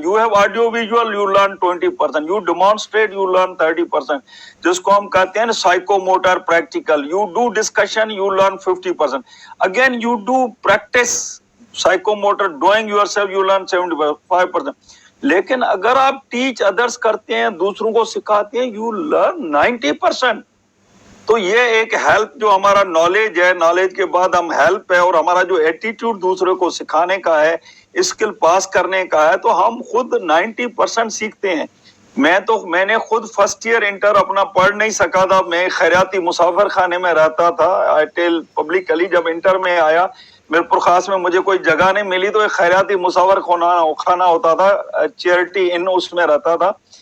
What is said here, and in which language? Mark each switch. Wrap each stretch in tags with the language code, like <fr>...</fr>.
<en>You have audio visual, you learn 20%. You demonstrate, you learn 30%.</en> <ur>جس کو ہم کہتے ہیں psycho motor practical.</ur> <en>You do discussion, you learn 50%. Again, you do practice psycho motor doing yourself, you learn 75%.</en> <ur>لیکن اگر آپ teach others کرتے ہیں، دوسروں کو سکھاتے ہیں،</ur> <en>you learn 90%.</en> <ur>تو یہ ایک ہیلپ جو ہمارا نالج ہے، نالج کے بعد ہم ہیلپ ہے، اور ہمارا جو ایٹیٹیوڈ دوسرے کو سکھانے کا ہے، اسکل پاس کرنے کا ہے، تو ہم خود 90% سیکھتے ہیں۔ میں نے خود فرسٹ ایئر انٹر اپنا پڑھ نہیں سکا تھا، میں خیراتی مسافر خانے میں رہتا تھا۔</ur> <en>I tell publicly,</en> <ur>جب انٹر میں آیا میرپور خاص میں مجھے کوئی جگہ نہیں ملی، تو ایک خیراتی مسافر خانہ ہوتا تھا، چیریٹی ان، اس میں رہتا تھا۔</ur>